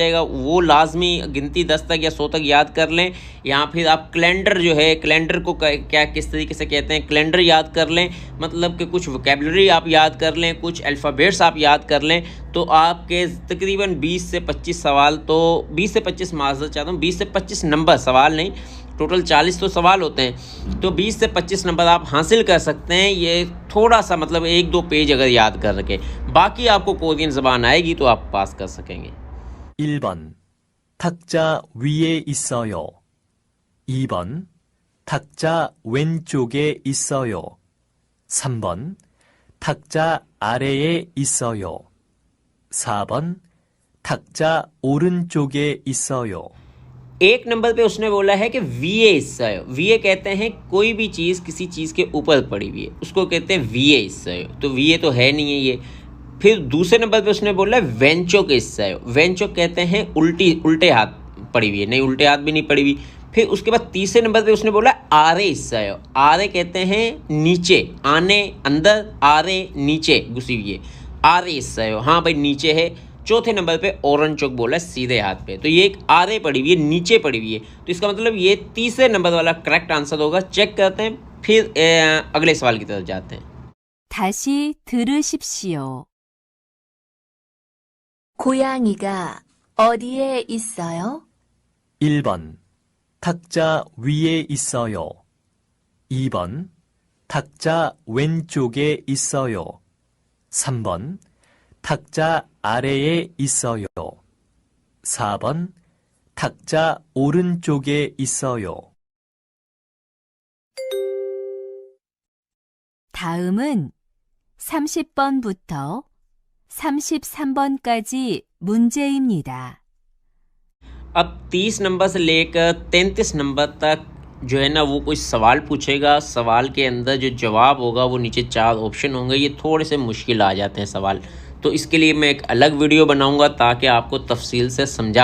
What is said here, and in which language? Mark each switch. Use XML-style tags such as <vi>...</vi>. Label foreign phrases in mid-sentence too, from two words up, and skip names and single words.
<hi>जाएगा, वो लाजमी गिनती 10 तक या 100 तक याद कर लें, या फिर आप कैलेंडर जो है, कैलेंडर को क्या किस तरीके से कहते हैं, कैलेंडर याद कर लें, मतलब कि कुछ वोकैबुलरी आप याद कर लें, कुछ अल्फ़ाबेट्स आप याद कर लें, तो आपके तकरीबन 20 से 25 सवाल, तो 20 से 25 माज़रत चाहता हूँ, 20 से 25 नंबर सवाल नहीं, टोटल 40 तो सवाल होते हैं, तो 20 से 25 नंबर आप हासिल कर सकते हैं। ये थोड़ा सा मतलब 1-2 पेज अगर याद कर रखें, बाकी आपको कोरियन ज़बान आएगी तो आप पास कर सकेंगे।</hi> <ko>1번 탁자 위에 있어요. 2번 탁자 왼쪽에 있어요. 3번 탁자 아래에 있어요. 4번 탁자 오른쪽에 있어요.</ko> <hi>एक नंबर पे उसने बोला है कि</hi> <ko>위에 있어요.</ko> <hi>वीए कहते हैं कोई भी चीज़ किसी चीज़ के ऊपर पड़ी हुई है, उसको कहते हैं</hi> <ko>위에 있어요.</ko> <hi>तो वीए तो है नहीं है ये। फिर दूसरे नंबर पे उसने बोला है</hi> <ko>왼쪽에 있어요.</ko> <hi>वेंचो कहते हैं उल्टे हाथ पड़ी हुई है, नहीं उल्टे हाथ भी नहीं पड़ी हुई। फिर उसके बाद तीसरे नंबर पे उसने बोला</hi> <ko>아래 있어요.</ko> <hi>आरे कहते हैं नीचे, आने अंदर, आरे नीचे घुसी हुई है,</hi> <ko>아래 있어요.</ko> <hi>हाँ भाई नीचे है। चौथे नंबर पे ओरनचोक बोला है सीधे हाथ पे, तो ये एक आरे पड़ी हुई है, नीचे पड़ी हुई है, तो इसका मतलब ये तीसरे नंबर वाला करेक्ट आंसर होगा। चेक करते हैं, फिर अगले सवाल की तरफ जाते हैं।</hi> <ko>다시 들으십시오. 고양이가 어디에 있어요? 1번 탁자 위에 있어요. 2번 탁자 왼쪽에 있어요. 3번 탁자 아래에 있어요. 4번 탁자 오른쪽에 있어요. 다음은 30번부터 33번까지 문제입니다.</ko> <hi>अब 30 नंबर से लेकर 33 नंबर तक जो है ना वो कोई सवाल पूछेगा। सवाल के अंदर जो जवाब होगा वो नीचे 4 ऑप्शन होंगे। ये थोड़े से मुश्किल आ जाते हैं सवाल, तो इसके लिए मैं एक अलग वीडियो बनाऊंगा ताकि आपको तफसील से समझा सकूं।</hi>